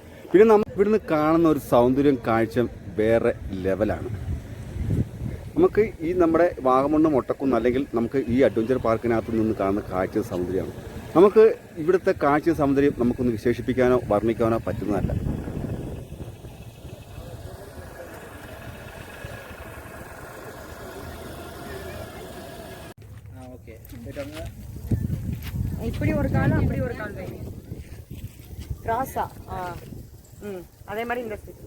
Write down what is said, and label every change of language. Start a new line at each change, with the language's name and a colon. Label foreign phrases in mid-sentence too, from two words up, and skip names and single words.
Malayalam: പിന്നെ നമ്മൾ ഇവിടുന്ന് കാണുന്ന ഒരു സൗന്ദര്യം കാഴ്ച വേറെ ലെവലാണ്. നമുക്ക് ഈ നമ്മുടെ വാഗമണ്ണ് മൊട്ടക്കുന്ന് അല്ലെങ്കിൽ നമുക്ക് ഈ അഡ്വഞ്ചർ പാർക്കിനകത്ത് നിന്ന് കാണുന്ന കാഴ്ച സൗന്ദര്യമാണ്. നമുക്ക് ഇവിടുത്തെ കാഴ്ച സൗന്ദര്യം നമുക്കൊന്ന് വിശേഷിപ്പിക്കാനോ വർണ്ണിക്കാനോ പറ്റുന്നതല്ല.
Tamil: இப்படி ஒரு கால் அப்படி ஒரு கால் வைங்க கிராஸா. அதே மாதிரி இந்த